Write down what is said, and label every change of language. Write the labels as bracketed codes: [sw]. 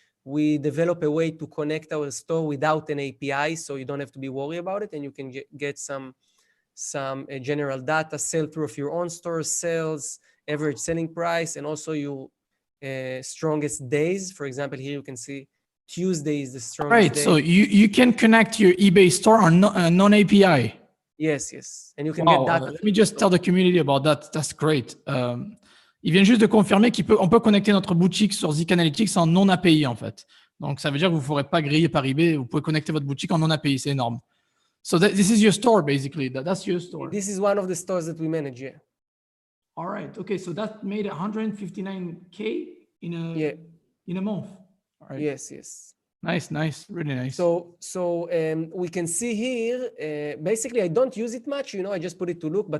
[en] We develop a way to connect our store without an API, so you don't have to be worried about it, and you can get some general data, sell-through of your own store, sales, average selling price, and also your strongest days. For example, here you can see Tuesday is the strongest day. So you can connect your eBay store on non-API. Yes. And you can get data. Let me just tell the community about that. That's great. [fr] Il vient juste de confirmer qu'on peut connecter notre boutique sur ZIK Analytics en non-API, en fait. Donc, ça veut dire que vous ne ferez pas griller par eBay. Vous pouvez connecter votre boutique en non-API. C'est énorme. [en] So this is your store, basically. That's your store. This is one of the stores that we manage, yeah. All right. Okay. So that made 159K in a month. All right. Yes. Nice. Really nice. So we can see here, basically, I don't use it much, I just put it to look.